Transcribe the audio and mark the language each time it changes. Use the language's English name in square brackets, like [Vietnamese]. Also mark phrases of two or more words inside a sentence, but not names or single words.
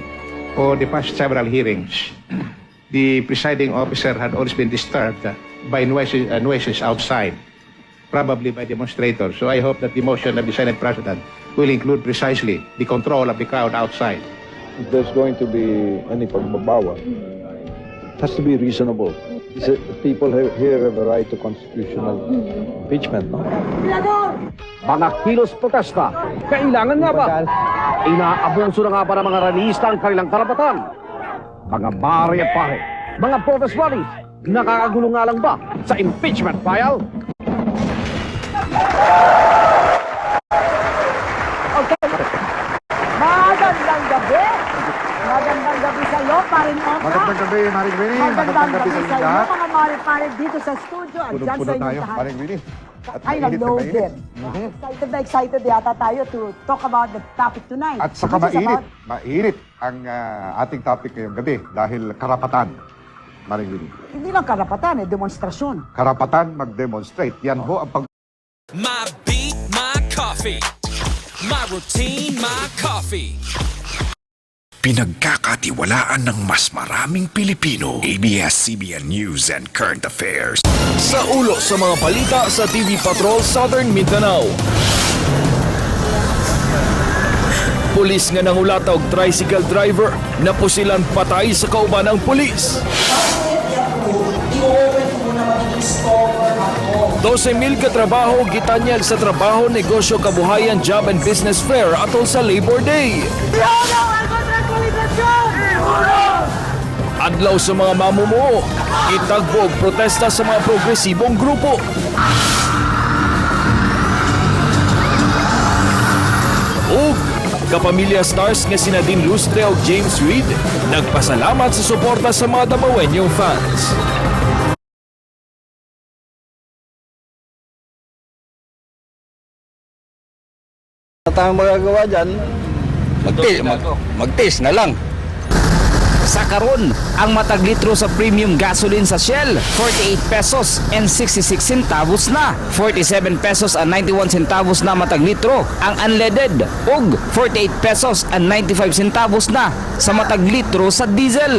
[English] For the past several hearings, the presiding officer had always been disturbed by noises outside, probably by demonstrators. So I hope that the motion of the Senate President will include precisely the control of the crowd outside. If there's going to be any pagbabawa, it has to be reasonable. People here have a right to constitutional impeachment, no? [Filipino] Mga kilos protesta, kailangan nga ba? Inaabuso na nga ba ng mga rallyista ang kanilang karapatan? Mga Mare at Pare, mga [English] protest rallies, [Filipino] nakakagulo nga lang ba sa impeachment trial? Magandang gabi! Magandang gabi sa iyo, Paring Oka. Magandang gabi, Maring Winnie. Magandang gabi sa iyo, lahat. mga Mare-Pare dito sa studio. At dyan sa Punong-puno inyong tayo, lahat. Maring Winnie. At Ay, mainit na nag-loaded. mainit. Excited na excited yata tayo [English] to talk about the topic tonight. [Filipino] At saka [English] Which is [Filipino] mainit. about- Mainit ang ating topic ngayong gabi dahil karapatan, Maring Winnie. Hindi lang karapatan, demonstrasyon. Karapatan mag-demonstrate. Yan ho ang [English] My beat, my coffee. My routine, my coffee. [Filipino] Pinagkakatiwalaan ng mas maraming Pilipino. ABS-CBN News and Current Affairs. [Cebuano] Sa ulo sa mga balita sa TV Patrol Southern Mindanao. Pulis nga nangulatog tricycle driver na pusilan patay sa kauban ng pulis. 12,000 katrabaho gitanyag sa trabaho, negosyo, kabuhayan, [English] job and business fair [Cebuano] atol sa Labor Day. Adlaw sa mga mamumuo, itagbog protesta sa mga progresibong grupo. Ug kapamilya stars nga sina Dean Lustre ug James Reid nagpasalamat sa suporta sa mga Damawenyong fans. [Filipino] Tayong magagawa dyan, mag-taste na lang. [Cebuano] Sa karon, ang matag litro sa [English] premium gasoline [Cebuano] sa Shell, 48 [English] pesos and 66 centavos [Cebuano] na. 47 [English] pesos and 91 centavos [Cebuano] na matag litro ang unleaded ug 48 [English] pesos and 95 centavos [Cebuano] na sa matag litro sa diesel.